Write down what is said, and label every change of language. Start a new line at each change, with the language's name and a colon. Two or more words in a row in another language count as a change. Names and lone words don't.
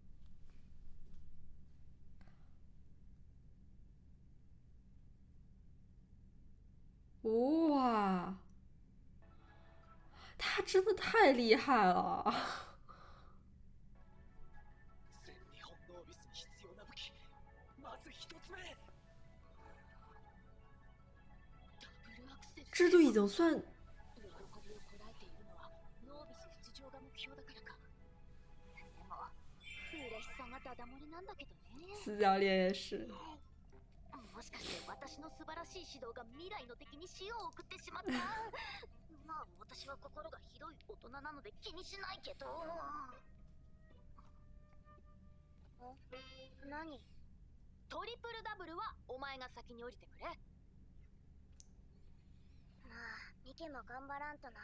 Chinese: 哇，他真的太厉害了！
Japanese: 全日本ノービスに必要な武器。まず一つ目。ダブルアクセル。
Chinese: 这都已经算
Japanese: 喜びをこらえているのはノービス出場が目標だからか。でも嬉しさがダダ漏れなんだけどね。
Chinese: 四教练也是。
Japanese: もしかして私の素晴らしい指導が未来の敵に死を送ってしまった。まあ私は心が広い大人なので気にしないけど。何？トリプルダブルはお前が先に降りてくれ。まあミケも頑張らんとな。